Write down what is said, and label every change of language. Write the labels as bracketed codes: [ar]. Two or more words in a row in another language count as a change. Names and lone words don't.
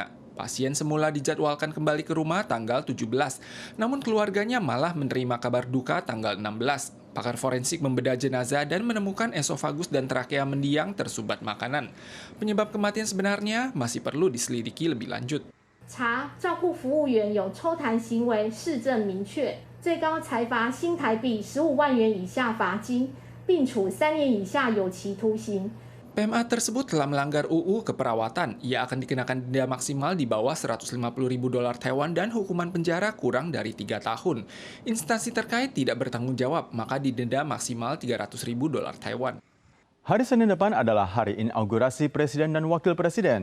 [id] Pasien semula dijadwalkan kembali ke rumah tanggal 17, namun keluarganya malah menerima kabar duka tanggal 16. Pakar forensik membedah jenazah dan menemukan esofagus dan trakea mendiang tersumbat makanan. Penyebab kematian sebenarnya masih perlu diselidiki lebih lanjut. [zh] 查照顾服务员有抽痰行为，事证明确，最高裁罚新台币15万元以下罚金，并处3年以下有期徒刑。 [id] PMA tersebut telah melanggar UU keperawatan. Ia akan dikenakan denda maksimal di bawah 150.000 dolar Taiwan dan hukuman penjara kurang dari 3 tahun. Instansi terkait tidak bertanggung jawab, maka didenda maksimal 300.000 dolar Taiwan. Hari Senin depan adalah hari inaugurasi Presiden dan Wakil Presiden.